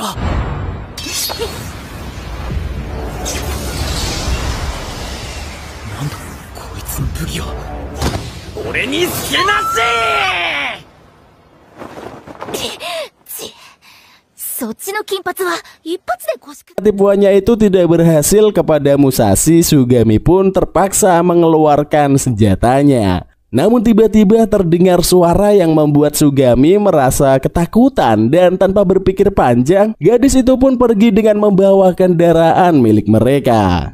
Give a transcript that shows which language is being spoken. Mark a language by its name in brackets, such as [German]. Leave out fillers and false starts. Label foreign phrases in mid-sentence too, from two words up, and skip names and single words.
[Japanese] なんだこいつの武器は。俺につけなそっちの金髪は一発で腰く。 [Indonesian] Tipuannya itu tidak berhasil kepada Musashi. Sugami pun terpaksa mengeluarkan senjatanya. Namun tiba-tiba terdengar suara yang membuat Sugami merasa ketakutan, dan tanpa berpikir panjang, gadis itu pun pergi dengan membawa kendaraan milik mereka.